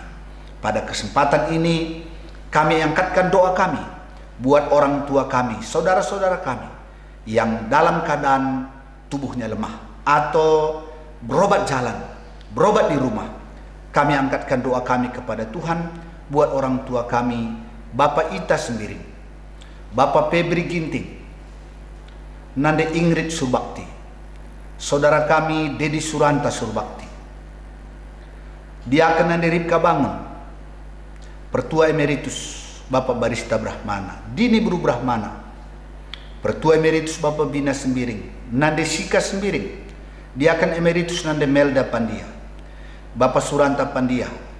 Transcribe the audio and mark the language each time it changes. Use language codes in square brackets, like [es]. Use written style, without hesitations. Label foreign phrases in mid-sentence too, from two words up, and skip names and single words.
[id] Pada kesempatan ini kami angkatkan doa kami buat orang tua kami, saudara-saudara kami yang dalam keadaan tubuhnya lemah atau berobat jalan, berobat di rumah. Kami angkatkan doa kami kepada Tuhan buat orang tua kami, Bapak Ita Sembiring, Bapak Febri Ginting, Nande Ingrid Surbakti, saudara kami Dedi Suranta Surbakti, Diaken Nande Ripka Bangun, Pertua Emeritus Bapak Barista Brahmana, Dini Bru Brahmana, Pertua Emeritus Bapak Bina Sembiring, Nande Sika Sembiring, Diaken Emeritus Nande Melda Pandia, Bapak Suranta Pandia,